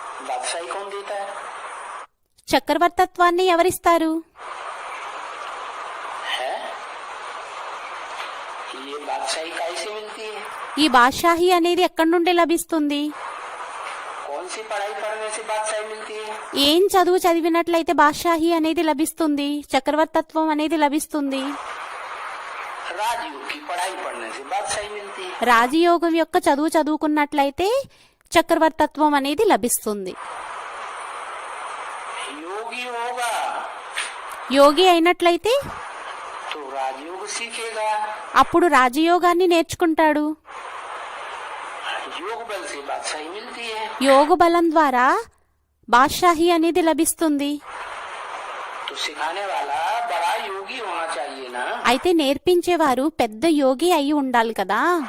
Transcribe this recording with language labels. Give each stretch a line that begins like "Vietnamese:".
Hindi: बादशाही कौन देता है?
Telugu: చక్రవర్తత్వాన్ని ఎవరిస్తారు?
Hindi: है? ये बादशाही कैसे मिलती है?
Telugu: ఈ బాద్షాహి అనేది ఎక్కడి నుండి లభిస్తుంది?
Hindi: कौन सी पढ़ाई पढ़ने से बादशाही मिलती है?
Telugu: ఏం చదువు చదివినట్లయితే బాద్షాహి అనేది లభిస్తుంది, చక్రవర్తత్వం అనేది లభిస్తుంది?
Hindi: राजयोग की पढ़ाई पढ़ने से बादशाही मिलती है।
Telugu: రాజయోగం యొక్క చదువు చదువుకున్నట్లయితే చక్రవర్తత్వం అనేది లభిస్తుంది.
Hindi: योगी होगा
Telugu: యోగి అయినట్లయితే
Hindi: तो राजयोग सीखेगा।
Telugu: అప్పుడు రాజయోగాన్ని నేర్చుకుంటాడు.
Hindi: योग बल से बादशाही मिलती है।
Telugu: యోగ బలం ద్వారా బాద్షాహి అనేది లభిస్తుంది.
Hindi: तो सिखाने वाला बड़ा योगी होना चाहिए ना।
Telugu: అయితే నేర్పించేవారు పెద్ద యోగి అయి ఉండాలి కదా.